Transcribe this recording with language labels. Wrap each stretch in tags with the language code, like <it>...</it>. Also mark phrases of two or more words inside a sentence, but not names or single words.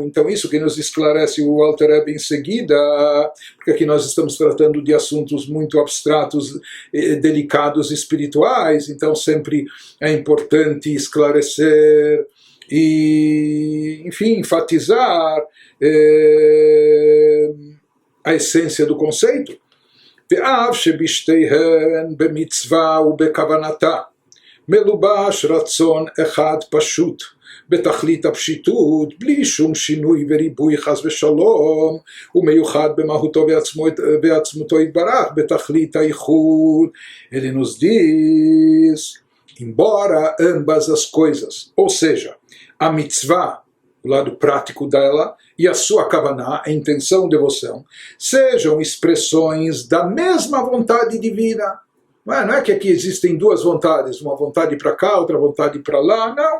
<pt>Então, isso que nos esclarece o Alter Rebbe em seguida, porque aqui nós estamos tratando de assuntos muito abstratos, delicados, espirituais, então sempre é importante esclarecer e, enfim, enfatizar a essência do conceito.</pt> <he>ואף שבשתיהן במצווה ובכוונתה מלובש רצון אחד פשוט בתכלית הפשיטות בלי שום שינוי וריבוי חס ושלום ומיוחד במהותו ועצמותו יתברך בתכלית הייחוד.</he> <pt>Ele nos diz, embora ambas as coisas, ou seja, a mitzvah, o lado prático dela, e a sua kavaná, a intenção, devoção, sejam expressões da mesma vontade divina. Não é que aqui existem duas vontades, uma vontade para cá, outra vontade para lá, não.</pt>